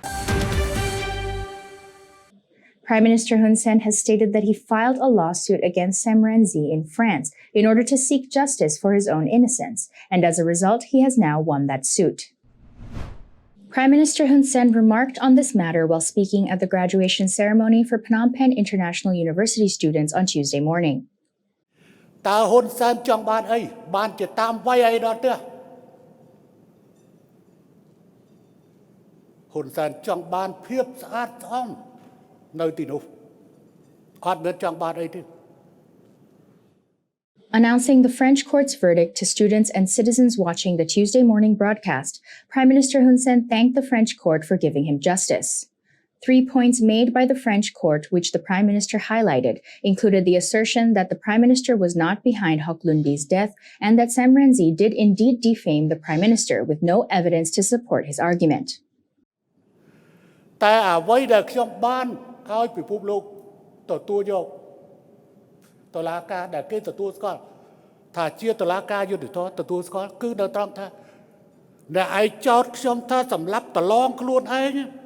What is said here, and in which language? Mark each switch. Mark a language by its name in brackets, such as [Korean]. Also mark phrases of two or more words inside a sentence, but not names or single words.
[English] Prime Minister Hun Sen has stated that he filed a lawsuit against Sam Rainsy in France in order to seek justice for his own innocence, and as a result, he has now won that suit. Prime Minister Hun Sen remarked on this matter while speaking at the graduation ceremony for Phnom Penh International University students on Tuesday morning. [Khmer] តើហ៊ុនសែនចង់បានអីបានជាតាមវាយអីដល់ទើហ៊ុនសែនចង់បានភាពស្អាតស្អំនៅទីនោះអត់មានចង់បានអីទេ [English] Announcing the French court's verdict to students and citizens watching the Tuesday morning broadcast, Prime Minister Hun Sen thanked the French court for giving him justice. 3 points made by the French court, which the Prime Minister highlighted, included the assertion that the Prime Minister was not behind Hoc Lundi's death and that Sam Rainsy did indeed defame the Prime Minister with no evidence to support his argument. [Khmer] តែអ្វីដែលខ្ញុំបានឲ្យពិភពលោកទទួលយកតុលាការដែលគេទទួលស្គាល់ថាជាតុលាការយុត្តិធម៌ទទួលស្គាល់គឺនៅត្រង់ថាអ្នកឯងចោទខ្ញុំថាសម្លាប់តឡងខ្លួនឯង